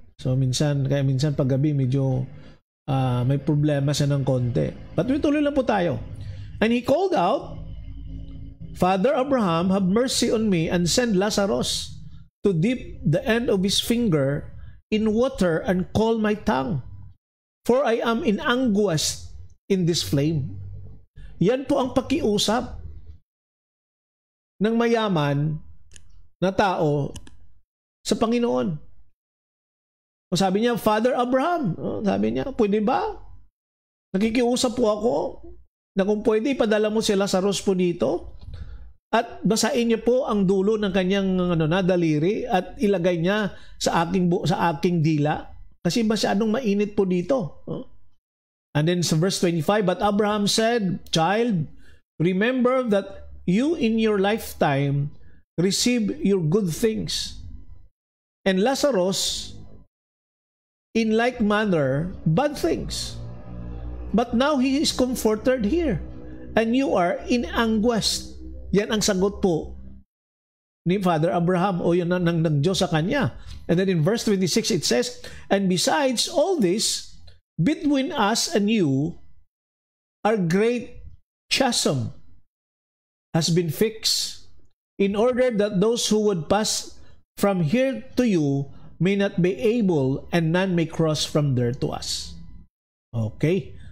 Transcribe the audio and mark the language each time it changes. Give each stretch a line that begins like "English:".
Filipino: So minsan paggabi medyo may problema siya ng konti. But tuloy lang po tayo.
English: And he called out, Father Abraham, have mercy on me and send Lazarus to dip the end of his finger in water and cool my tongue, for I am in anguish in this flame.
Filipino: Yan po ang pakiusap ng mayaman na tao sa Panginoon. O sabi niya, Father Abraham, sabi niya, pwede ba? Nakikiusap po ako na kung pwede, ipadala mo si Lazarus po dito at basain niya po ang dulo ng kanyang daliri at ilagay niya sa aking dila kasi masyadong mainit po dito.
English: And then sa verse 25, but Abraham said, Child, remember that you in your lifetime receive your good things, and Lazarus in like manner bad things. But now he is comforted here, and you are in anguish.
Filipino: Yan ang sagot po ni Father Abraham o yun ng Diyos sa kanya.
English: And then in verse 26 it says, and besides all this, between us and you, our great chasm has been fixed, in order that those who would pass from here to you may not be able, and none may cross from there to us. Okay.